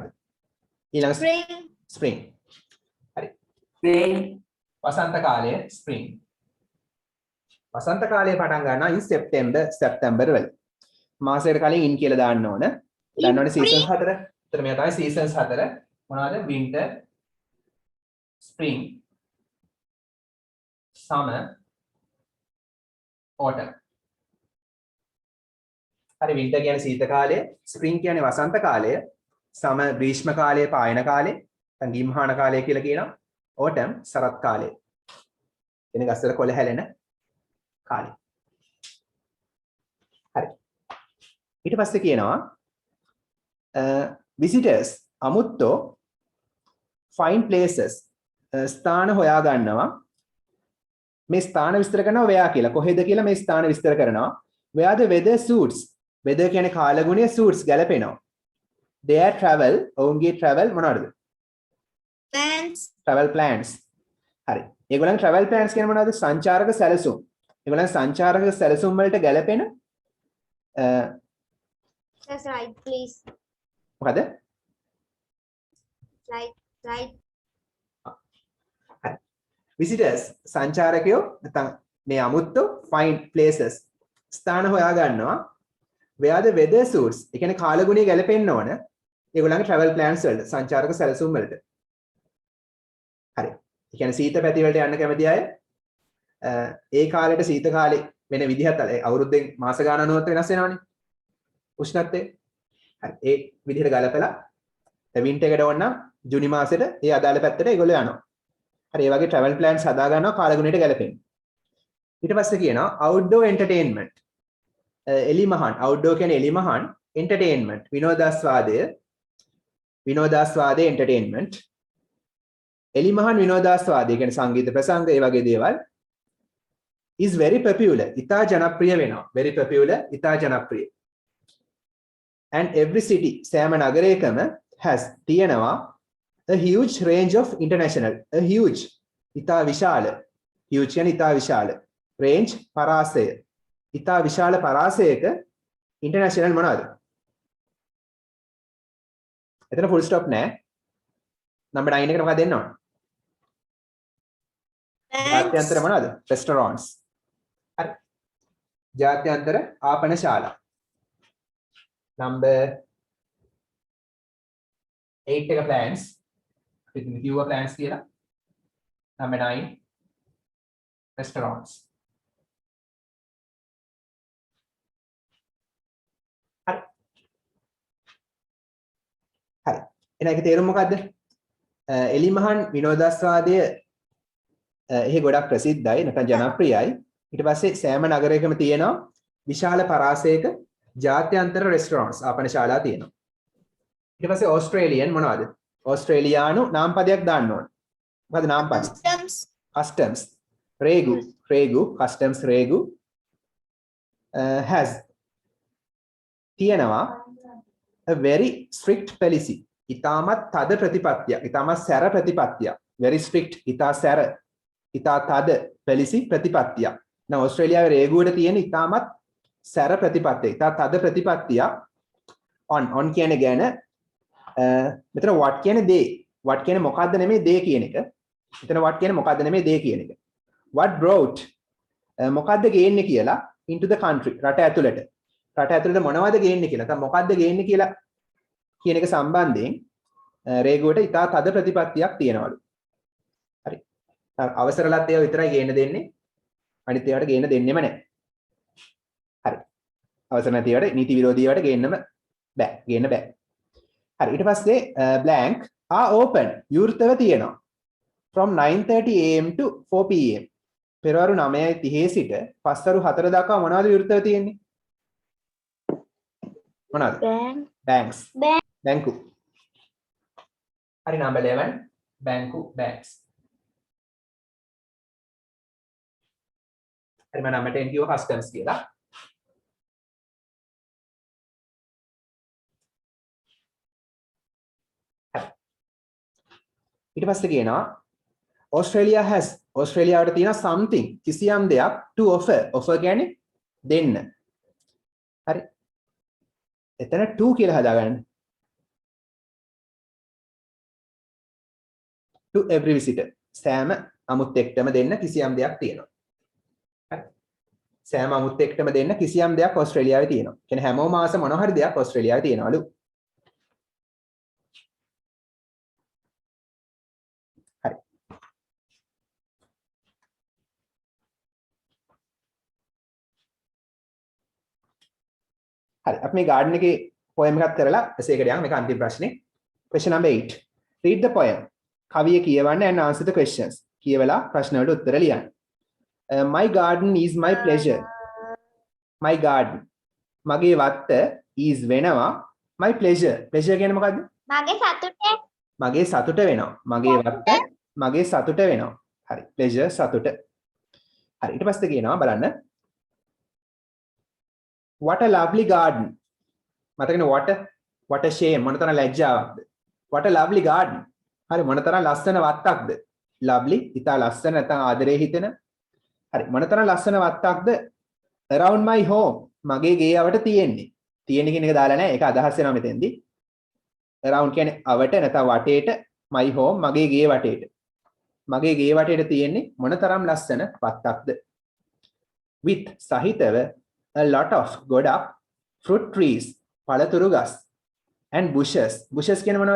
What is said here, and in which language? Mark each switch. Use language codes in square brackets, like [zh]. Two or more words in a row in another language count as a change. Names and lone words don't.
[si] ඊළඟ spring. හරි. Spring. වසන්ත කාලය spring. වසන්ත කාලය පටන් ගන්නවා [en] in September [si] වල. මාසයකට කලින් in කියලා දාන්න ඕන. දන්නවනේ seasons 4. එතන මෙයා තමයි seasons 4. මොනවද? [en] winter, spring, summer, autumn. [si] හරි winter කියන්නේ සීත කාලය, spring කියන්නේ වසන්ත කාලය, summer ග්‍රීෂ්ම කාලය පායන කාලය, නැත්නම් ගිම්හාන කාලය කියලා කියනවා. autumn සරත් කාලය. එන ගස්වල කොළ හැලෙන කාලය. හරි. ඊට පස්සේ කියනවා visitors අමුත්තෝ [en] find places [si] ස්ථාන හොයා ගන්නවා. මේ ස්ථාන විස්තර කරනවා where කියලා. කොහෙද කියලා මේ ස්ථාන විස්තර කරනවා. [en] where the weather suits. [si] weather කියන්නේ කාලගුණය suits ගැලපෙනවා. [en] their travel [si] ඔවුන්ගේ travel මොනවද? [en] travel plans. හරි. [si] ඒගොල්ලන් [en] travel plans [si] කියන්නේ මොනවද? සංචාරක සැලසුම්. ඒගොල්ලන් සංචාරක සැලසුම් වලට ගැලපෙන [en] That's right, please. [si] මොකද? Right. visitors සංචාරකයෝ නැත්නම් මේ අමුත්තෝ [en] find places [si] ස්ථාන හොයා ගන්නවා [en] where the weather suits. [si] ඒ කියන්නේ කාලගුණය ගැලපෙන්න ඕන. ඒගොල්ලන්ගේ [en] travel plans [si] වලට සංචාරක සැලසුම් වලට. හරි. ඒ කියන්නේ සීත පැති වලට යන්න කැමති අය ඒ කාලේට සීත කාලේ වෙන විදිහත් අවුරුද්දෙන් මාස ගණනුවත් වෙනස් වෙනවනේ. උෂ්ණත්වය. හරි. ඒ විදිහට ගලපලා winter එකට ඕන නම් ජූනි මාසෙට ඒ අදාළ පැත්තට ඒගොල්ලෝ යනවා. හරි. ඒ වගේ [en] travel plans [si] හදා ගන්නවා කාලගුණයට ගැලපෙන්න. ඊට පස්සේ කියනවා [en] outdoor entertainment. [si] එලිමහන් outdoor කියන්නේ එලිමහන් entertainment විනෝදාස්වාදය entertainment. එලිමහන් විනෝදාස්වාදය කියන්නේ සංගීත ප්‍රසංග ඒ වගේ දේවල් [en] is very popular. [si] ඉතා ජනප්‍රිය වෙනවා. [en] very popular [si] ඉතා ජනප්‍රිය. [en] And every city [si] සෑම නගරයකම [en] has තියෙනවා a huge range of international. A huge [si] ඉතා විශාල. huge කියන්නේ ඉතා විශාල. range පරාසය. ඉතා විශාල පරාසයක international මොනවද? එතන full stop නෑ. number 9 එකට මොකක්ද දෙන්න ඕන? ජාත්‍යන්තර මොනවද? restaurants. හරි. ජාත්‍යන්තර ආපනශාලා. number 8 එක plans. ඉතින් [en] fewer plans [si] කියලා. [en] number 9 restaurants. [si] හරි. හරි. එහෙනම් ඒකේ තේරුම මොකද්ද? එලිමහන් විනෝදාස්වාදය එහි ගොඩක් ප්‍රසිද්ධයි නැත්නම් ජනප්‍රියයි. ඊට පස්සේ සෑම නගරයකම තියෙනවා විශාල පරාසයක ජාත්‍යන්තර රෙස්ටොරන්ට්ස් ආපනශාලා තියෙනවා. ඊට පස්සේ ඕස්ට්‍රේලියන් මොනවද? ඕස්ට්‍රේලියානු නාමපදයක් දාන්න ඕන. මොකද නාමපද? customs රේගු customs රේගු has තියෙනවා [en] a very strict policy. [si] ඉතාමත් තද ප්‍රතිපත්තියක්. ඉතාමත් සැර ප්‍රතිපත්තියක්. [en] very strict [si] ඉතා සැර ඉතා තද policy ප්‍රතිපත්තියක්. now ඕස්ට්‍රේලියාවේ රේගුවට තියෙන ඉතාමත් සැර ප්‍රතිපත්තිය. ඉතා තද ප්‍රතිපත්තියක් on කියන්නේ ගැන මෙතන what කියන්නේ දේ. what කියන්නේ මොකද්ද නෙමෙයි දේ කියන එක. මෙතන what කියන්නේ මොකද්ද නෙමෙයි දේ කියන එක. [en] what brought [si] මොකද්ද ගේන්නේ කියලා [en] into the country [si] රට ඇතුළට. රට ඇතුළට මොනවද ගේන්නේ කියලා. නැත්නම් මොකද්ද ගේන්නේ කියලා කියන එක සම්බන්ධයෙන් රේගුවට ඉතා තද ප්‍රතිපත්තියක් තියෙනවලු. හරි. අවසරලත් ඒවා විතරයි ගේන්න දෙන්නේ. අනිත් ඒවාට ගේන්න දෙන්නෙම නැහැ. හරි. අවසර නැති ඒවාට නීති විරෝධී ඒවාට ගේන්නම බෑ. ගේන්න බෑ. හරි. ඊට පස්සේ [en] blank are open [si] විවෘතව තියෙනවා. [en] from 9:30 am to 4 pm. [si] පෙරවරු 9:30 සිට පස්වරු 4 දක්වා මොනවද විවෘතව තියෙන්නේ? මොනවද? banks. බැංකු. හරි. number 11 බැංකු banks. හරි. මම number 10 කිව්ව customs කියලා. ඊට පස්සේ කියනවා [en] Australia has [si] ඕස්ට්‍රේලියාවට තියෙන something කිසියම් දෙයක් [en] to offer [si] කියන්නේ දෙන්න. හරි. එතන to කියලා හදාගන්න. [en] to every visitor. [si] සෑම අමුත්තෙක්ටම දෙන්න කිසියම් දෙයක් තියෙනවා. හරි. සෑම අමුත්තෙක්ටම දෙන්න කිසියම් දෙයක් ඕස්ට්‍රේලියාවේ තියෙනවා. කියන්නේ හැමෝම මාස මොන හරි දෙයක් ඕස්ට්‍රේලියාවේ තියෙනවලු. හරි. හරි. අපි මේ garden එකේ poem එකක් කරලා එසේකට යමු. මේක අන්තිම ප්‍රශ්නේ. [en] question number 8. read the poem. [si] කවිය කියවන්න [en] and answer the questions. [si] කියවලා ප්‍රශ්න වලට උත්තර ලියන්න. [en] my garden is my pleasure. my garden. [si] මගේ වත්ත is වෙනවා [en] my pleasure. [si] pleasure කියන්නේ මොකද්ද? මගේ සතුට. මගේ සතුට වෙනවා. මගේ වත්ත මගේ සතුට වෙනවා. හරි. pleasure සතුට. හරි. ඊට පස්සේ කියනවා බලන්න. [en] what a lovely garden. [si] මතකනේ [en] what a shame [si] මොනතරම් ලැජ්ජාවක්ද. [en] what a lovely garden. [si] හරි මොනතරම් ලස්සන වත්තක්ද. lovely ඉතා ලස්සන නැත්නම් ආදරේ හිතෙන. හරි මොනතරම් ලස්සන වත්තක්ද [en] around my home [si] මගේ ගේ යවට තියෙන්නේ. තියෙන්නේ කියන එක දාලා නැහැ. ඒක අදහස් වෙනවා මෙතෙන්දී. around කියන්නේ අවට නැත්නම් වටේට [en] my home [si] මගේ ගේ වටේට. මගේ ගේ වටේට තියෙන්නේ මොනතරම් ලස්සන වත්තක්ද. [en] with සහිතව a lot of ගොඩක් fruit trees [si] පළතුරු ගස් [en] and bushes. bushes [si] කියන්නේ මොනවද?